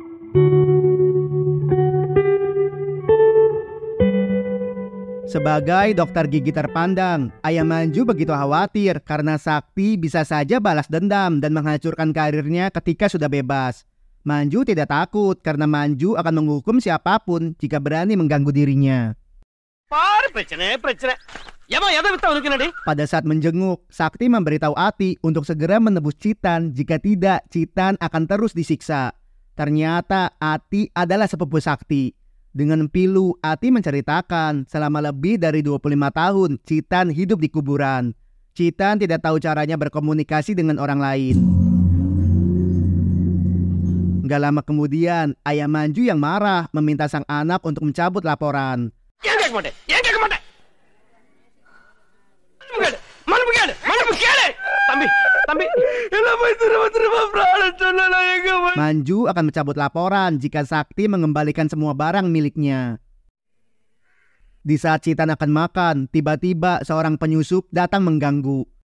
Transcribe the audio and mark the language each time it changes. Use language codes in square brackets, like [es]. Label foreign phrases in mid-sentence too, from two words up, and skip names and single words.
[id] Sebagai dokter gigi terpandang, Ayah Manju begitu khawatir karena Sakti bisa saja balas dendam dan menghancurkan karirnya ketika sudah bebas. Manju tidak takut karena Manju akan menghukum siapapun jika berani mengganggu dirinya. [ta] பாரு பிரச்சனை ஏமா எதை வித்தா உனக்கு என்னடி [id] Pada saat menjenguk, Sakti memberitahu Ati untuk segera menebus Citan, jika tidak Citan akan terus disiksa. Ternyata Ati adalah sepupu Sakti. Dengan pilu, Ati menceritakan selama lebih dari 25 tahun Citan hidup di kuburan. Citan tidak tahu caranya berkomunikasi dengan orang lain. Gak lama kemudian, Ayah Manju yang marah meminta sang anak untuk mencabut laporan. [ta] ஏன் கேட்க மாட்டேன் மனுப்பு கேளு தம்பி எல்லாம் போய் திரும்ப பிராணம் சொல்லலாம் எங்க [id] Manju akan mencabut laporan jika Sakti mengembalikan semua barang miliknya. Di saat Citan akan makan, tiba-tiba seorang penyusup datang mengganggu.